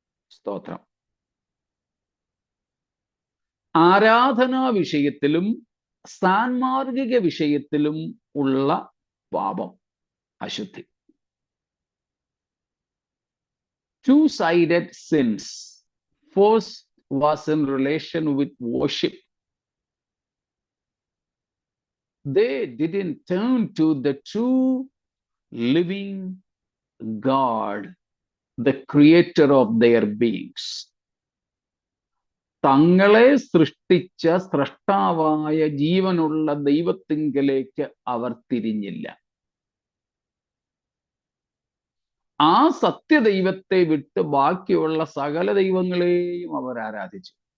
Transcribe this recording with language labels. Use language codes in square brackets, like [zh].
[ml] സ്തോത്രം. ആരാധനാ വിഷയത്തിലും സാൻമാർഗിക വിഷയത്തിലും ഉള്ള പാപം, അശുദ്ധി. [en] Two-sided sins. First was in relation with worship. They didn't turn to the true living God, the creator of their beings. [ml] തങ്ങളെ സൃഷ്ടിച്ച സ്രഷ്ടാവായ ജീവനുള്ള ദൈവത്തിങ്കലേക്ക് അവർ തിരിഞ്ഞില്ല. ആ സത്യദൈവത്തെ വിട്ട് ബാക്കിയുള്ള സകല ദൈവങ്ങളെയും അവർ ആരാധിച്ചു.